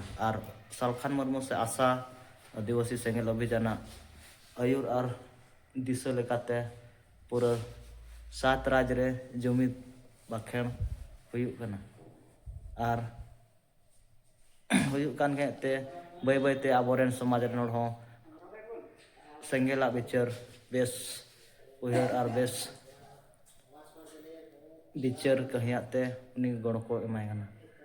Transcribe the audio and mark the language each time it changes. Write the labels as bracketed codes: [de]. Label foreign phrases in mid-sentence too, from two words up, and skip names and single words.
[sat] आर सालखान मुर्मू से आशा आदिवासी सेंगेल अभियान आयुर और दिशा लेकाते पूरा 7 राज्य रे जुमिद बाखेण हुयुक कना आर हुयुक कान ते बाय बायते आबोरेन समाज रेन हर हों सेंगेला बिचार बेस उयहर आर बेस बिचार कहियाते उनी गण को एमाय कना।